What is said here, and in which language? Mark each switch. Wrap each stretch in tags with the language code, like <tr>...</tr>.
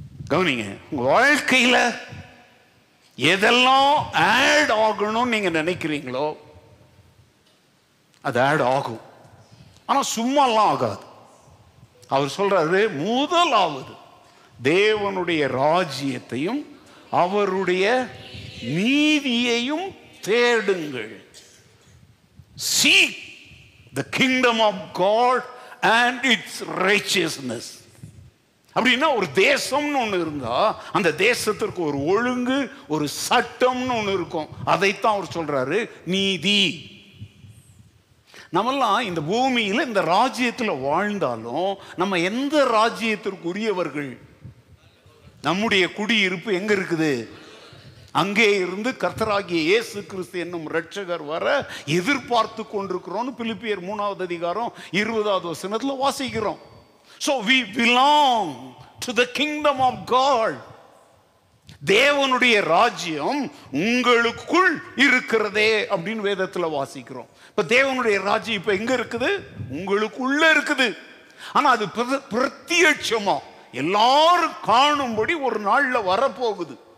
<ta>கவனிங்க, உங்க வாழ்க்கையில எதெல்லாம் ஆட் ஆகணும்னு நீங்க நினைக்கிறீங்களோ அது ஆட் ஆகும். ஆனா சும்மாலாம் ஆகாது. அவர் சொல்றாரு, முதலாவது தேவனுடைய ராஜ்யத்தையும் அவருடைய நீதியையும் தேடுங்கள்.</ta> <en>Seek the kingdom of God and its righteousness.</en> <ta>அப்படின்னா ஒரு தேசம்னு ஒன்று இருந்தா அந்த தேசத்திற்கு ஒரு ஒழுங்கு, ஒரு சட்டம்னு ஒன்று இருக்கும். அதைத்தான் அவர் சொல்றாரு நீதி. நம்மெல்லாம் இந்த பூமியில இந்த ராஜ்யத்தில் வாழ்ந்தாலும் நம்ம எந்த ராஜ்யத்திற்கு உரியவர்கள்? நம்முடைய குடியிருப்பு எங்க இருக்குது? அங்கே இருந்து கர்த்தராகிய இயேசு கிறிஸ்து என்னும் இரட்சகர் வர எதிர்பார்த்து கொண்டிருக்கிறோம். பிலிப்பியர் 3வது அதிகாரம் 20வது வசனத்துல வாசிக்கிறோம்.</ta> <en>So we belong to the kingdom of God.</en> <ta>தேவனுடைய ராஜ்யம் உங்களுக்குள் இருக்கிறதே அப்படின்னு வேதத்துல வாசிக்கிறோம். இப்ப தேவனுடைய ராஜ்யம் இப்ப எங்க இருக்குது? உங்களுக்குள்ள இருக்குது. ஆனா அது பிரத்யட்சமா எல்லாரும் காணும்படி ஒரு நாள்ல வரப்போகுது.</ta>